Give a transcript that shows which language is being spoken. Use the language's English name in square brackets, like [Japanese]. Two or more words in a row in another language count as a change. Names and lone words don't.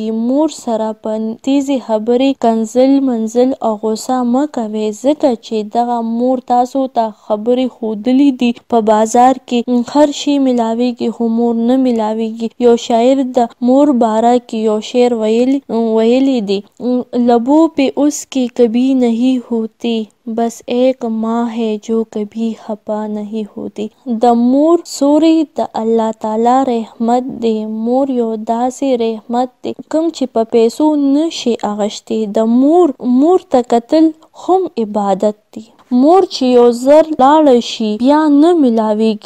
[Pashto] مور سره په تیزې خبرې کنځل منځل او غوسه مه کوئ، ځکه چې دغه مور تاسو ته خبرې ښودلی دي. په بازار کې هر شی ملاویږي خو مور نه ملاویږي. یو شاعر د مور باره کې یو شعر ویلی دی: [Urdu] لبوں پہ اس کے کبھی نہیں ہوتی، بس ایک ماں ہے جو کبھی خفا نہیں ہوتی. [Pashto] د مور سیوری د الله تعالی رحمت دی. مور یو داسې رحمت دی کوم چې په پیسو نه شي اخیستی. د مور ته کتل هم عبادت دی. مور چې یو ځل لاړه شي بیا نه ملاویږي.